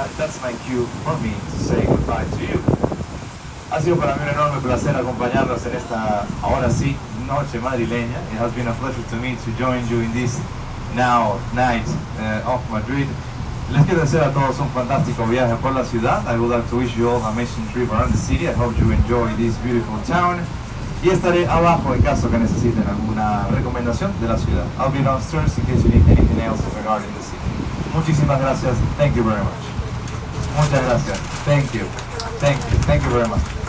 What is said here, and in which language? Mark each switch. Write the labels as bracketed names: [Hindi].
[English] That's my cue for me to say goodbye to you. [Spanish] Ha sido para mí un enorme placer acompañarlos en esta, ahora sí, noche madrileña. [English] It has been a pleasure to me to join you in this now night of Madrid. [Spanish] Les quiero desear a todos un fantástico viaje por la ciudad. [English] I would like to wish you all an amazing trip around the city. I hope you enjoy this beautiful town. [Spanish] Y estaré abajo en caso que necesiten alguna recomendación de la ciudad. [English] I'll be downstairs in case you need anything else regarding the city. [Spanish] Muchísimas gracias. [English] Thank you very much. [Spanish] Muchas gracias. [English] Thank you. Thank you. Thank you very much.